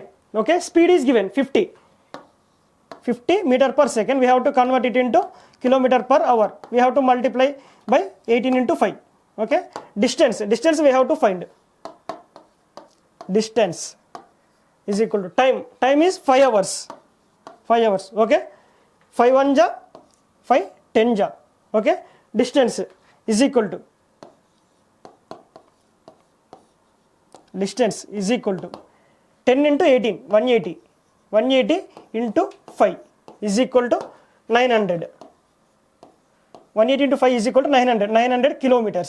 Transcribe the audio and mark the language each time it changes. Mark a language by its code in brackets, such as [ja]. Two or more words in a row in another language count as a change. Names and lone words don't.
[en] Okay, speed is given 50 meter per second. We have to convert it into kilometer per hour. We have to multiply by 18 into 5. Okay, distance we have to find. Distance is equal to time. Time is 5 hours. 5 hours. Okay, 5 1 ja 5 10 ja. Okay, distance is equal to, distance is equal to 10 into 18 180. 180 into 5 is equal to 900. 180 into 5 is equal to 900 kilometers.